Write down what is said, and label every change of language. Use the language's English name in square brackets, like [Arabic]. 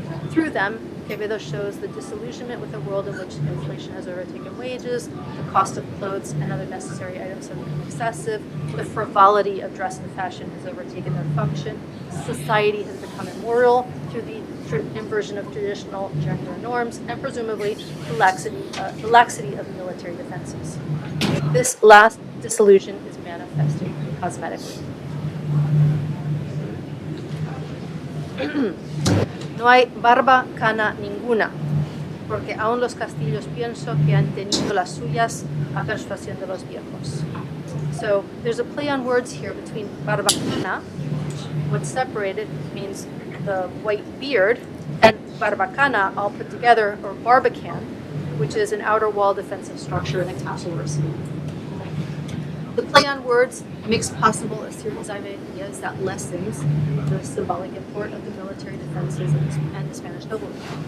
[English] Through them, Quevedo shows the disillusionment with a world in which inflation has overtaken wages, the cost of clothes and other necessary items have become excessive, the frivolity of dress and fashion has overtaken their function, society has become immoral through the inversion of traditional gender norms, and presumably the laxity of military defenses. This last disillusion is manifested cosmetically. [Spanish] No hay barba cana ninguna, porque aún los castillos pienso que han tenido las suyas a persuasión de los viejos. [English] So there's a play on words here between barba cana, what's separated means the white beard, and barbacana all put together, or barbican, which is an outer wall defensive structure in a castle or city. The play on words makes possible a series of ideas that lessens the symbolic import of the military defenses and the Spanish nobility.